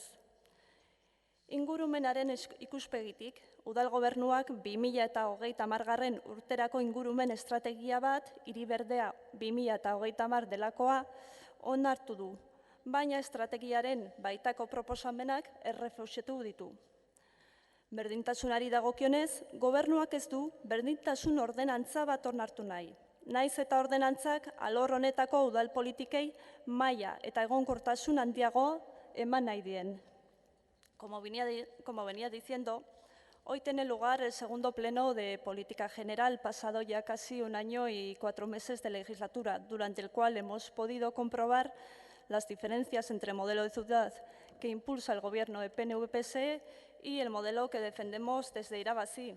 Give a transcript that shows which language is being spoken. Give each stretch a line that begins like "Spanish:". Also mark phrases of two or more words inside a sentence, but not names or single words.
Basque: Ingurumenaren ikuspegitik, udal gobernuak 2030 urterako ingurumen estrategia bat, Hiri Berdea 2030 delakoa, onartu du, baina estrategiaren baitako proposamenak errefusatu ditu. Berdintasunari dagokionez, gobernuak ez du berdintasun ordenantza bat onartu nahi. Naiz eta ordenantzak alor honetako udal politikei maila eta egonkortasun handiago eman nahi dien.
Spanish: Como venía diciendo, hoy tiene lugar el segundo pleno de política general, pasado ya casi 1 año y 4 meses de legislatura, durante el cual hemos podido comprobar las diferencias entre el modelo de ciudad que impulsa el gobierno de PNV-PSE y el modelo que defendemos desde Irabazi.